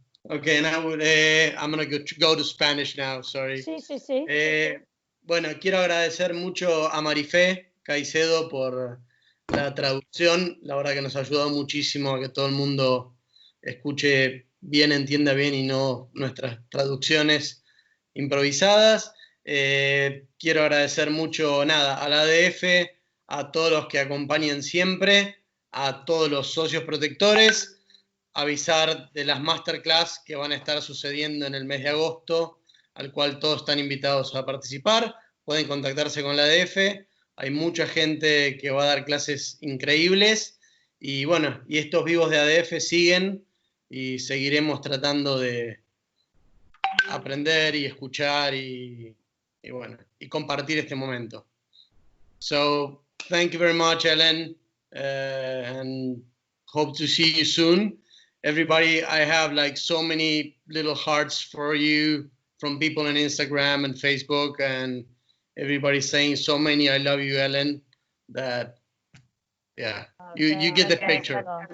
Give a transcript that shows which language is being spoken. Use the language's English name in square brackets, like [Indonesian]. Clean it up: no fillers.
[English] Okay, now I'm going to go to Spanish now, sorry. [Spanish] Sí. Bueno, quiero agradecer mucho a Marifé Caicedo por la traducción. La verdad que nos ha ayudado muchísimo a que todo el mundo escuche bien, entienda bien y no nuestras traducciones improvisadas. Quiero agradecer mucho, a la ADF, a todos los que acompañan siempre, a todos los socios protectores, avisar de las masterclass que van a estar sucediendo en el mes de agosto, al cual todos están invitados a participar. Pueden contactarse con la ADF, hay mucha gente que va a dar clases increíbles, y bueno, y estos vivos de ADF siguen, y seguiremos tratando de aprender y escuchar y compartir este momento. [English] So, thank you very much, Ellen, and hope to see you soon. Everybody, I have like so many little hearts for you from people on Instagram and Facebook, and everybody's saying so many I love you, Ellen, that you get the picture.